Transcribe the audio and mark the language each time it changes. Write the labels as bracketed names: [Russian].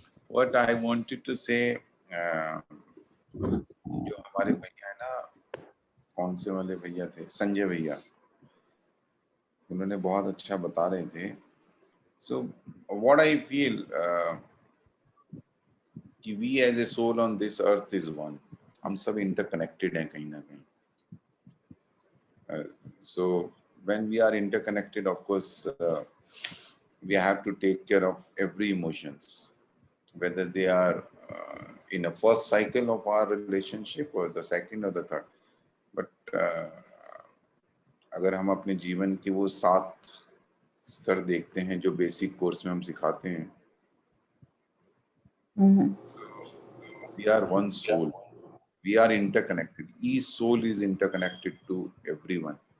[English] what I wanted to say, [Hindi] जो हमारे भैया है ना, कौन से वाले भैया थे, संजय भैया, उन्होंने बहुत अच्छा बता रहे थे। [English] So what I feel कि we as a soul on this earth is one. [Hindi] हम सब इंटरकनेक्टेड हैं कहीं ना कहीं। [English] So when we are interconnected, of course, we have to take care of every emotions, whether they are in a first cycle of our relationship or the second or the third. [Hindi] But अगर हम अपने जीवन के वो 7 स्तर देखते हैं जो बेसिक कोर्स में हम सिखाते हैं, [English] we are one soul. We are interconnected. Each soul is interconnected to everyone.